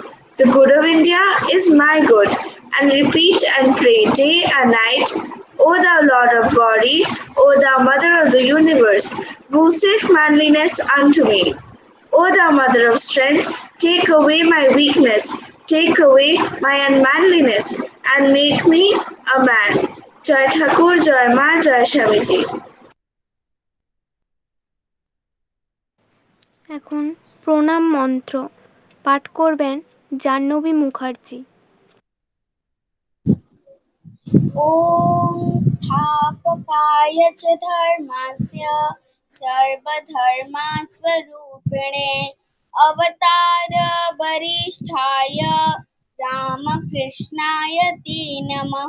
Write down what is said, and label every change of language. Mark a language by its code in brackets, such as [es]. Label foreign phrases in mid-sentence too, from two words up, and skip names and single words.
[en] The good of India is my good. And repeat and pray day and night, O thou Lord of Gauri, O thou Mother of the universe, vouchsafe manliness unto me. O thou Mother of strength, take away my weakness, take away my unmanliness, and make me a man. [bn] জয় ঠাকুর, জয় মা, জয় স্বামীজি. এখন প্রণাম মন্ত্র পাঠ করবেন জাহ্নবী মুখার্জি। [sa] ॐ स्थापकाय च धर्मस्य सर्वधर्मस्वरूपिणे अवतारवरिष्ठाय रामकृष्णाय ते नमः।